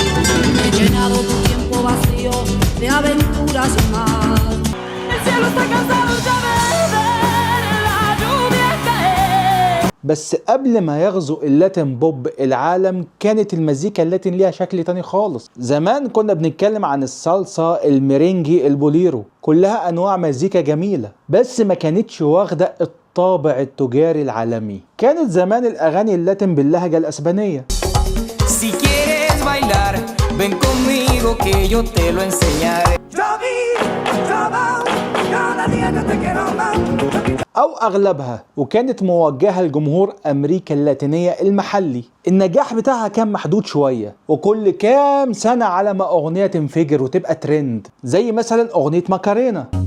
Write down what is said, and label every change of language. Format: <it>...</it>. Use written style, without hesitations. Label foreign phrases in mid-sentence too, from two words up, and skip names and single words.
<ar>بس قبل ما يغزو اللاتين بوب العالم كانت المزيكا اللاتين ليها شكل تاني خالص. زمان كنا بنتكلم عن الصلصة، الميرينجي، البوليرو، كلها انواع مزيكا جميلة بس ما كانتش واخدة الطابع التجاري العالمي. كانت زمان الاغاني اللاتين باللهجة الاسبانية.</ar> <es>Si quieres bailar, ven conmigo que yo te lo enseñaré.</es> <ar>أو أغلبها، وكانت موجهة لجمهور أمريكا اللاتينية المحلي. النجاح بتاعها كان محدود شوية، وكل كام سنة على ما أغنية تنفجر وتبقى ترند، زي مثلا أغنية ماكارينا.</ar>